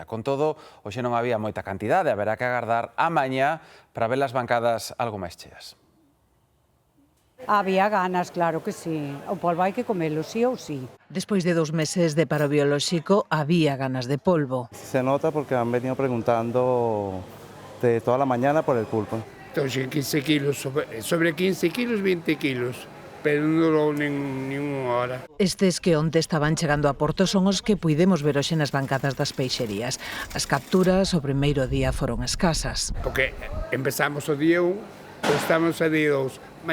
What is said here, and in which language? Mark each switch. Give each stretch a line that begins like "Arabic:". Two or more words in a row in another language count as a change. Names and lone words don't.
Galician: Con todo, hoxe non había moita cantidade, haberá que agardar a mañá para ver as bancadas algo máis cheas. Había ganas, claro que sí. O polvo hai que comelo sí ou sí. Despois de 2 meses de paro biolóxico, había ganas de polvo.
Spanish: Se nota porque han venido preguntando de toda la mañana por el pulpo. Entonces 15 kilos, sobre 15 kilos, 20 kilos,
Galician: pero non durou nin unha hora. Estes que onte estaban chegando a Porto son os que puidemos ver hoxe nas bancadas das peixerías. As capturas o primeiro día foron escasas. Porque empezamos o día 1, pero estamos a día 2.